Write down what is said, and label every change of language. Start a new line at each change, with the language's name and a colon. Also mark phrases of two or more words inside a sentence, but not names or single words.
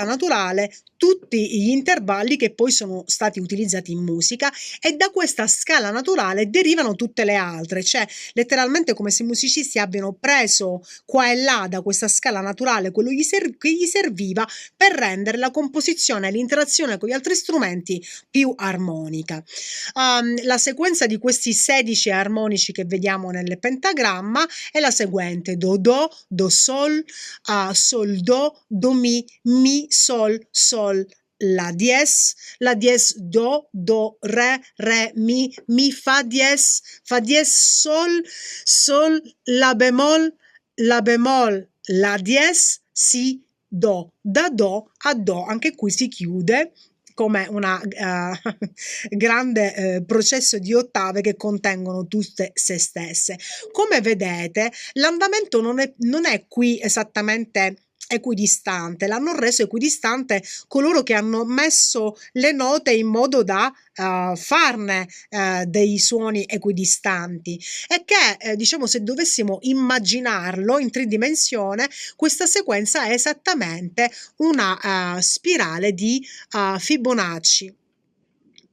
Italian: naturale tutti gli intervalli che poi sono stati utilizzati in musica, e da questa scala naturale derivano tutte le altre, cioè letteralmente come se i musicisti abbiano preso qua e là da questa scala naturale quello che gli serviva per rendere la composizione e l'interazione con gli altri strumenti più armonica. La sequenza di questi 16 armonici che vediamo nel pentagramma è la seguente: Do, Do, Do, Sol, Sol, Do, Mi, Sol, Sol, La dies, Do, Do, Re, Mi, Fa dies, Sol, Sol, La bemol, La dies, Si, Do. Da Do a Do, anche qui si chiude come una grande processo di ottave che contengono tutte se stesse. Come vedete, l'andamento non è qui esattamente equidistante, l'hanno reso equidistante coloro che hanno messo le note in modo da farne dei suoni equidistanti, e che diciamo, se dovessimo immaginarlo in tridimensione, questa sequenza è esattamente una spirale di Fibonacci.